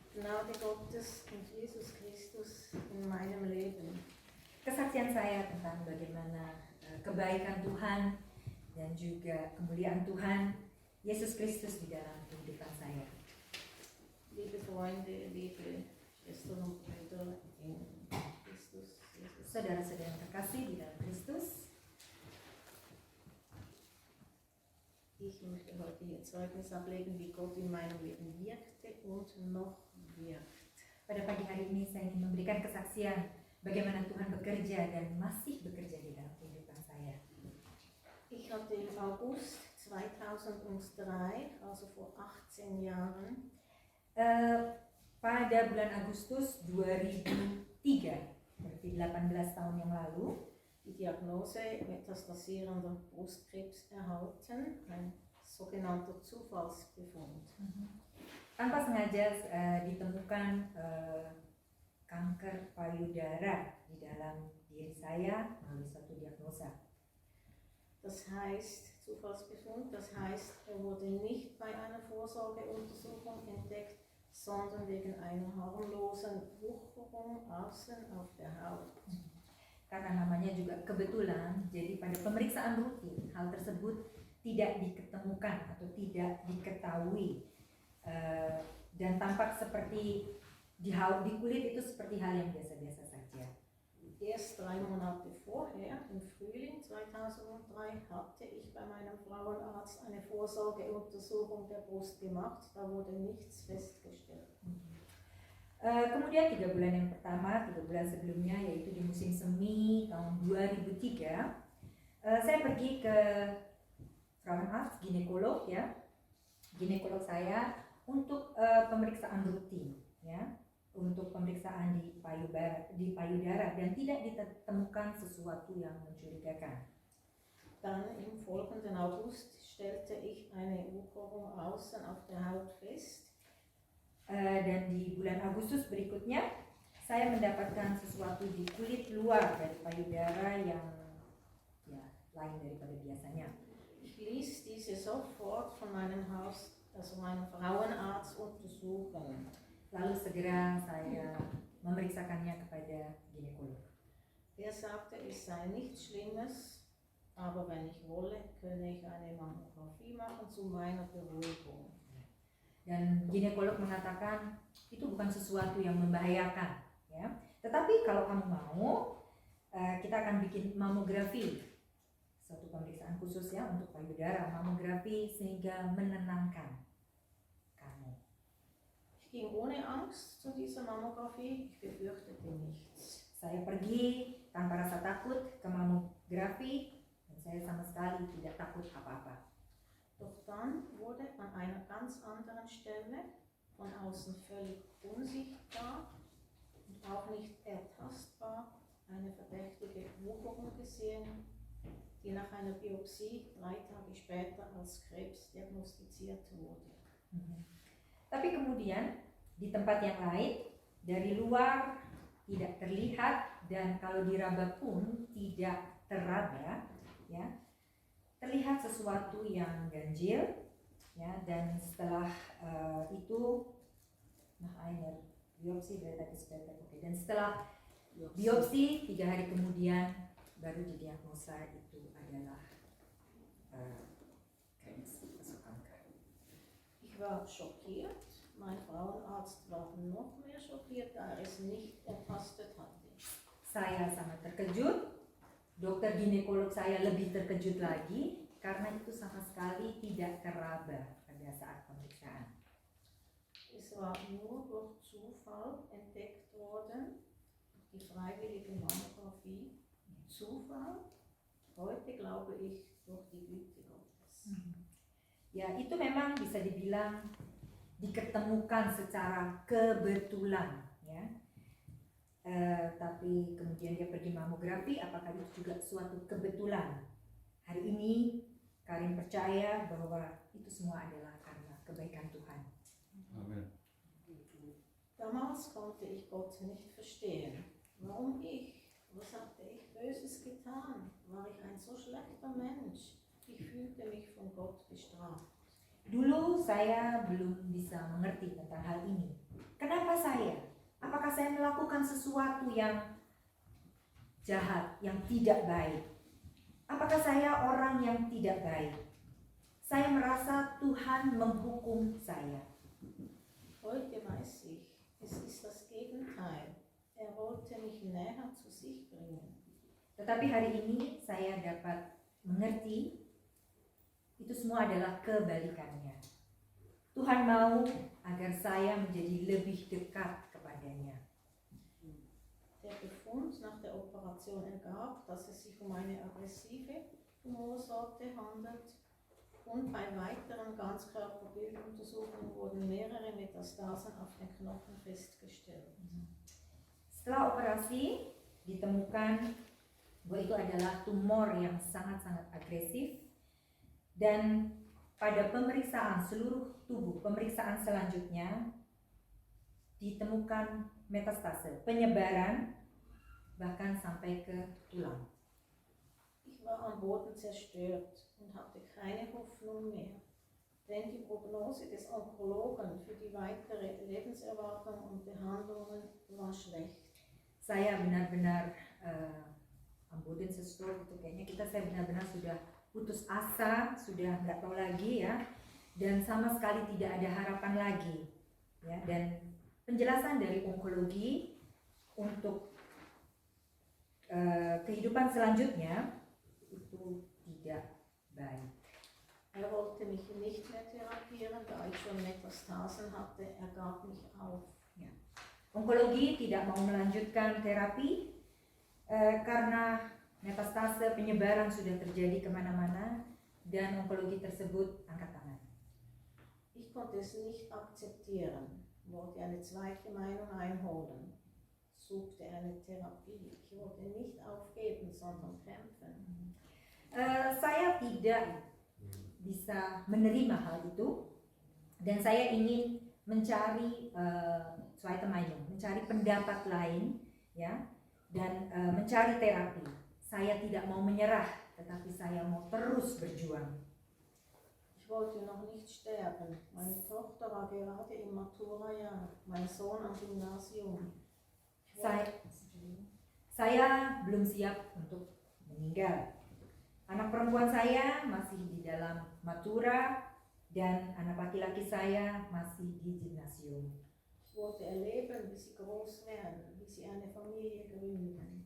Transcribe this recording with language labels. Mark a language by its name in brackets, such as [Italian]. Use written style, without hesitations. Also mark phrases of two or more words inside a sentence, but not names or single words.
[German] Gnade Gottes und Jesus Christus in meinem Leben. [Indonesian] Kesaksian saya tentang bagaimana kebaikan Tuhan dan juga kemuliaan Tuhan Yesus Kristus di dalam kehidupan saya. [German] Liebe Freunde, liebe Schwestern und Brüder in Christus Jesus. [Indonesian] Saudara-saudara yang terkasih di dalam Kristus, [German] Ich möchte heute hier Zeugnis ablegen, wie Gott in meinem Leben wirkte und noch wirkt. [Indonesian] pada pagi hari ini saya ingin memberikan kesaksian bagaimana Tuhan bekerja dan masih bekerja di dalam kehidupan saya. [German] Ich hatte im August 2003, also vor 18 Jahren, [Indonesian] Pada bulan Agustus 2003, berarti 18 tahun yang lalu, [German] die Diagnose metastasierender Brustkrebs erhalten, ein sogenannter Zufallsbefund. [Indonesian] tanpa sengaja ditemukan kanker payudara di dalam diri saya melalui suatu diagnosa. [German] Das heißt, Zufallsbefund, das heißt, er wurde nicht bei einer Vorsorgeuntersuchung entdeckt, sondern wegen einer harmlosen Wucherung außen auf der Haut. [Indonesian] Karena namanya juga kebetulan, jadi pada pemeriksaan rutin hal tersebut tidak diketemukan atau tidak diketahui dan tampak seperti di kulit itu seperti hal yang biasa-biasa saja. [German] Erst 3 Monate vorher, im Frühling 2003, hatte ich bei meinem Frauenarzt eine Vorsorgeuntersuchung der Brust gemacht. Da wurde nichts festgestellt. [Indonesian] Kemudian 3 bulan yang pertama, 3 bulan sebelumnya, yaitu di musim semi tahun 2003, saya pergi ke Frauenarzt, ginekolog ya, ginekolog saya untuk pemeriksaan rutin ya, untuk pemeriksaan di payudara dan tidak ditemukan sesuatu yang mencurigakan. [German] Dann im folgenden August stellte ich eine Wucherung außen auf der Haut fest. [Indonesian] Dan di bulan Agustus berikutnya saya mendapatkan sesuatu di kulit luar dari payudara yang ya lain daripada biasanya. [German] Ich ließ diese sofort von meinem meinem Frauenarzt untersuchen. [Indonesian] Lalu segera saya memeriksakannya kepada ginekolog. [German] Er sagte, es sei nichts Schlimmes, aber wenn ich wolle, könne ich eine Mammographie machen zu meiner Beruhigung. [Indonesian] Dan ginekolog mengatakan itu bukan sesuatu yang membahayakan, ya. Tetapi kalau kamu mau, kita akan bikin mamografi, suatu pemeriksaan khusus ya untuk payudara, mamografi sehingga menenangkan kamu. [German] Ich ging ohne Angst zu dieser Mammographie, ich befürchtete nichts. [Indonesian] Saya pergi tanpa rasa takut ke mamografi dan saya sama sekali tidak takut apa-apa. [German] Doch dann wurde an einer ganz anderen Stelle, von außen völlig unsichtbar und auch nicht ertastbar, eine verdächtige Wucherung gesehen, die nach einer Biopsie 3 Tage später als Krebs diagnostiziert wurde. [Indonesian] Tapi kemudian di tempat yang lain, dari luar tidak terlihat dan kalau diraba pun tidak teraba, ya. Terlihat sesuatu yang ganjil, ya, dan setelah itu, biopsi dan setelah biopsi 3 hari kemudian baru didiagnosa itu adalah kanker. [German] Ich war schockiert, mein Frauenarzt war noch mehr schockiert, da er es nicht erfasst hatte. [Indonesian] Saya sangat terkejut. Dokter ginekolog saya lebih terkejut lagi karena itu sama sekali tidak teraba pada saat pemeriksaan. [German] Es war nur durch Zufall entdeckt worden, die freiwillige Mammographie. Zufall? Heute glaube ich durch die Güte Gottes. [Indonesian] Ya, itu memang bisa dibilang diketemukan secara kebetulan, ya. Tapi kemudian dia pergi mamografi, apakah itu juga suatu kebetulan? Hari ini Karin percaya bahwa itu semua adalah karena kebaikan Tuhan. Amen. [German] Damals konnte ich Gott nicht verstehen. Warum ich? Was hatte ich Böses getan? War ich ein so schlechter Mensch? Ich fühlte mich von Gott bestraft. [Indonesian] Dulu saya belum bisa mengerti tentang hal ini. Kenapa saya? Apakah saya melakukan sesuatu yang jahat, yang tidak baik? Apakah saya orang yang tidak baik? Saya merasa Tuhan menghukum saya. [German] Heute weiß ich, es ist das Gegenteil. Er wollte mich näher zu sich bringen. [Indonesian] Tetapi hari ini saya dapat mengerti itu semua adalah kebalikannya. Tuhan mau agar saya menjadi lebih dekat kepadanya. [German] Der Befund nach der Operation ergab, dass es sich um eine aggressive Tumorsorte handelt und bei weiteren Ganzkörperbilduntersuchungen wurden mehrere Metastasen auf den Knochen festgestellt. [Indonesian] Setelah operasi ditemukan bahwa itu adalah tumor yang sangat-sangat agresif, dan pada pemeriksaan seluruh tubuh, pemeriksaan selanjutnya ditemukan metastase, penyebaran bahkan sampai ke tulang. [German] Ich war am Boden zerstört und hatte keine Hoffnung mehr, denn die Prognose des Onkologen für die weitere Lebenserwartung und Behandlungen war schlecht. [Indonesian] Saya benar-benar [German] am Boden zerstört, [Indonesian] itu kayaknya saya benar-benar sudah putus asa, sudah nggak tahu lagi ya, dan sama sekali tidak ada harapan lagi ya. Dan penjelasan dari onkologi untuk kehidupan selanjutnya itu tidak baik. [German] Er wollte mich nicht mehr therapieren, da ich schon Metastasen hatte, er gab mich auf. [Indonesian] Ya. Onkologi tidak mau melanjutkan terapi karena metastase, penyebaran sudah terjadi kemana-mana, dan onkologi tersebut angkat tangan. [German] Ich konnte es nicht akzeptieren, wollte eine zweite Meinung einholen, suchte eine Therapie. Ich wollte nicht aufgeben, sondern kämpfen. [Indonesian] Saya tidak bisa menerima hal itu, dan saya ingin mencari [German] zweite Meinung, [Indonesian] mencari pendapat lain, ya, dan mencari terapi. Saya tidak mau menyerah, tetapi saya mau terus berjuang. [German] Ich wollte noch nicht sterben. Meine Tochter war gerade im Maturajahr, mein Sohn am Gymnasium. [Indonesian] Saya belum siap untuk meninggal. Anak perempuan saya masih di dalam matura, dan anak laki-laki saya masih di gimnasium. [German] Ich wollte erleben, wie sie groß werden, wie sie eine Familie gründen.